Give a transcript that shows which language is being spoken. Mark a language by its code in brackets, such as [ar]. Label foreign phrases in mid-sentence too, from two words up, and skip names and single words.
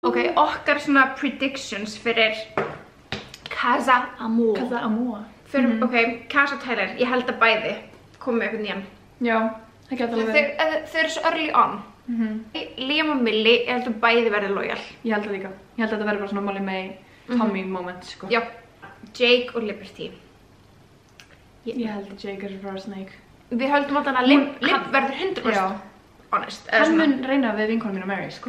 [is] Ok, okkar svona predictions fyrir Casa Amor. Casa Amor. Fyrir, ok, Casa Tyler, ég held að bæði komi með eitthvað nýjan. Já, það geta alveg verið. Þau eru svo [en] early on. [is] Liam og Millie, ég held að bæði verði loyal. Ég held það líka. Ég held að þetta verði bara svona Molly May, Tommy moment, sko. Já, Jake og Liberty. Ég held að Jake er fyrir Snake. Við höldum alltaf að Lip verður 100% honest. Hann mun reyna við vinkonum mínu Mary, sko.